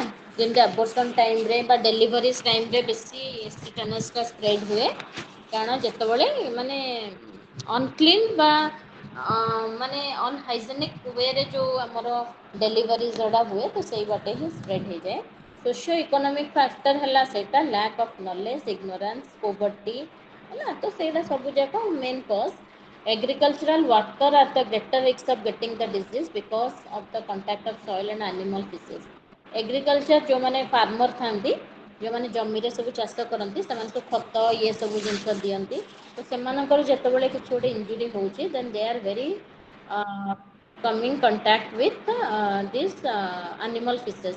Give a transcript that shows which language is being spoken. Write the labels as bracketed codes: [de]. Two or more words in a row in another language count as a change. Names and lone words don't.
[or] ଯେମିତି ଆବର୍ସନ୍ ଟାଇମ୍ରେ ବା ଡେଲିଭରିଜ୍ ଟାଇମ୍ରେ ବେଶୀ ଟିଟାନସ୍ଟା ସ୍ପ୍ରେଡ୍ ହୁଏ, କାରଣ ଯେତେବେଳେ ମାନେ ଅନକ୍ଲିନ୍ ବା ମାନେ ଅନହାଇଜେନିକ୍ ୱେରେ ଯେଉଁ ଆମର ଡେଲିଭରି ଯୋଉଟା ହୁଏ, ତ ସେଇ ବାଟେ ହିଁ ସ୍ପ୍ରେଡ୍ ହେଇଯାଏ। [en] socio economic factor [or] ହେଲା ସେଇଟା [en] lack of knowledge, ignorance, poverty, [or] ହେଲା। ତ ସେଇଟା ସବୁ ଯାକ [en] main cause. Agricultural worker are the greater risk of getting the disease because of the contact of soil and animal feces. [or] ଏଗ୍ରିକଲଚର ଯେଉଁମାନେ ଫାର୍ମର ଥାନ୍ତି, ଯେଉଁମାନେ ଜମିରେ ସବୁ ଚାଷ କରନ୍ତି, ସେମାନେ ସବୁ ଖତ ଇଏ ସବୁ ଜିନିଷ ଦିଅନ୍ତି। ତ ସେମାନଙ୍କର ଯେତେବେଳେ କିଛି ଗୋଟେ ଇଞ୍ଜୁରି ହେଉଛି, [en] then they are very coming contact with this animal feces.